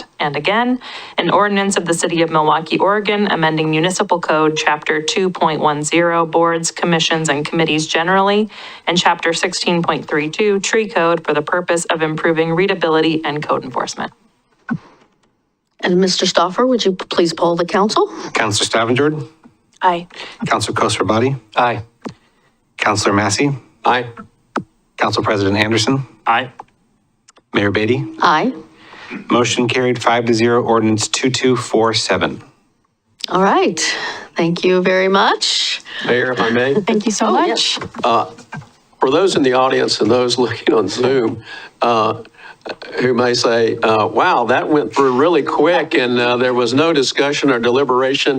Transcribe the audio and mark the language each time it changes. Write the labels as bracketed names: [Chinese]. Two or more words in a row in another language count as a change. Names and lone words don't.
[English] And again, an ordinance of the City of Milwaukie, Oregon, amending Municipal Code Chapter 2.10, Boards, Commissions, and Committees generally, and Chapter 16.32 Tree Code for the purpose of improving readability and code enforcement. And Mr. Stauffer, would you please poll the council? Councilor Stavengerd, Aye. Councilor Kosarbati, Aye. Councilor Massey, Aye. Council President Anderson, Aye. Mayor Beatty. Aye. Motion carried 5-0, ordinance 2247. All right. Thank you very much. Mayor, if I may, Thank you so much. for those in the audience and those looking on Zoom, who may say, wow, that went through really quick and there was no discussion or deliberation.